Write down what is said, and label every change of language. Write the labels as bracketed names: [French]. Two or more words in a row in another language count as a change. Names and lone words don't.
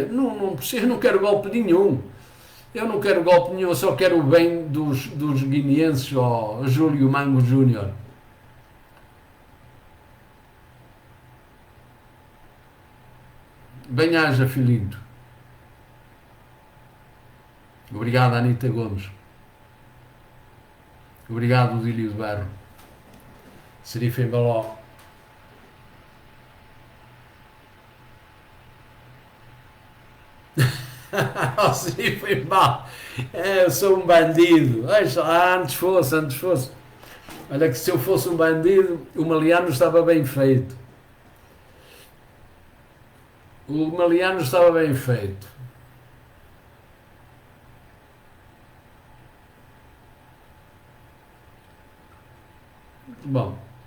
[Portuguese] Não percebo, eu não quero golpe nenhum. Eu não quero golpe nenhum, eu só quero o bem dos guineenses, ó, Júlio Mango Júnior. Bem-haja, filhinho. Obrigado, Anita Gomes. Obrigado, Dílio de Barro. Serife em Baló. Serife em Baló. Eu sou um bandido. Antes fosse. Olha que se eu fosse um bandido, o Maliano estava bem feito. O Maliano estava bem feito. Bom.